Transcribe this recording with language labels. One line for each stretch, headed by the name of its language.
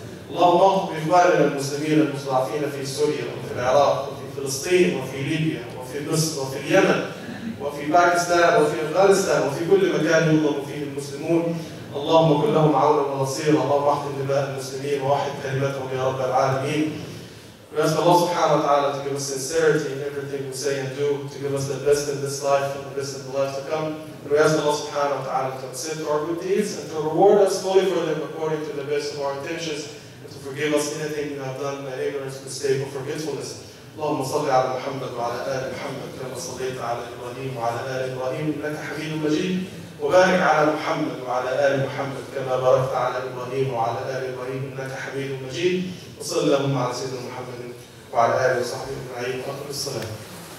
Arabic: اللهم اغفر لإخواننا المسلمين المستضعفين في سوريا وفي العراق وفي فلسطين وفي ليبيا وفي مصر وفي اليمن وفي باكستان وفي أفغانستان وفي كل مكان يظلم فيه المسلمون. اللهم كن لهم عونا ونصيرا. اللهم احفظ دماء المسلمين ووحد كلمتهم يا رب العالمين.
English: We ask Allah subhanahu wa ta'ala to give us sincerity in everything we say and do, to give us the best in this life and the best in the life to come. And we ask Allah subhanahu wa ta'ala to accept our good deeds and to reward us fully for them according to the best of our intentions, and to forgive us anything we have done by ignorance, mistake, or forgetfulness.
Arabic: اللهم صل على محمد وعلى آل محمد كما صليت على إبراهيم وعلى آل إبراهيم إنك حميد مجيد، وبارك على محمد وعلى آل محمد كما باركت على إبراهيم وعلى آل إبراهيم إنك حميد مجيد. وصلى اللهم على سيدنا محمد وعلى آله وصحبه أجمعين وأقم الصلاة.